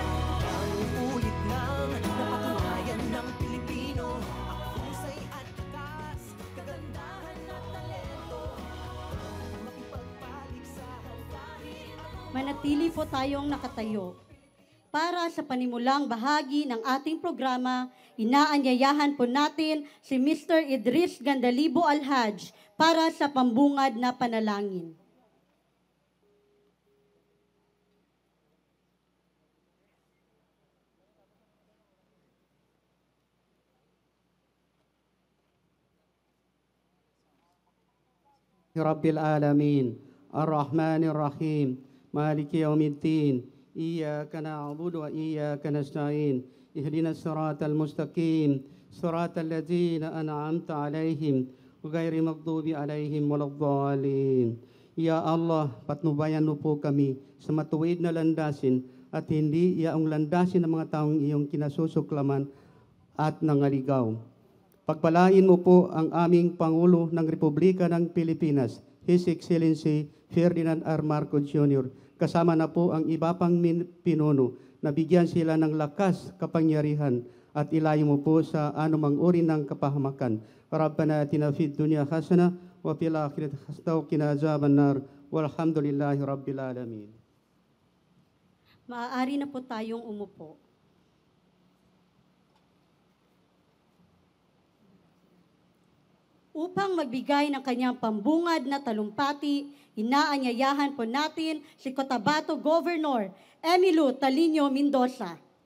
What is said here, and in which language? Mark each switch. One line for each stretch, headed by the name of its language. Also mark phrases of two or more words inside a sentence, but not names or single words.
Filipino: Ang ulit ng napatunayan ng Pilipino, ang husay at takas, kagandahan at talento, makipagpaligsahan kahit Manatili po tayong nakatayo. Para sa panimulang bahagi ng ating programa, inaanyayahan po natin si Mr. Idris Gandalibo Alhaj para sa pambungad na panalangin.
Arabic: رب العالمين الرحمن الرحيم مالك يوم الدين إياك نعبد وإياك نستعين اهدنا الصراط المستقيم صراط الذين أنعمت عليهم غير المغضوب عليهم ولا الضالين. يا الله,
Filipino: patnubayan mo po kami sa matuwid na landasin at hindi yaong landasin ng mga taong iyong kinasusuklaman at nangaligaw. Pagpalain mo po ang aming Pangulo ng Republika ng Pilipinas,
English: His Excellency Ferdinand R.
Filipino: Marcos Jr., kasama na po ang iba pang pinuno na bigyan sila ng lakas, kapangyarihan at ilayo mo po sa anumang uri ng kapahamakan.
Arabic: ربنا آتنا في الدنيا حسنة وفي الآخرة حسنة وقنا عذاب النار والحمد لله رب العالمين.
Filipino: Maaari na po tayong umupo. Upang magbigay ng kanyang pambungad na talumpati, inaanyayahan po natin si Cotabato Governor Emilio Talino Mendoza.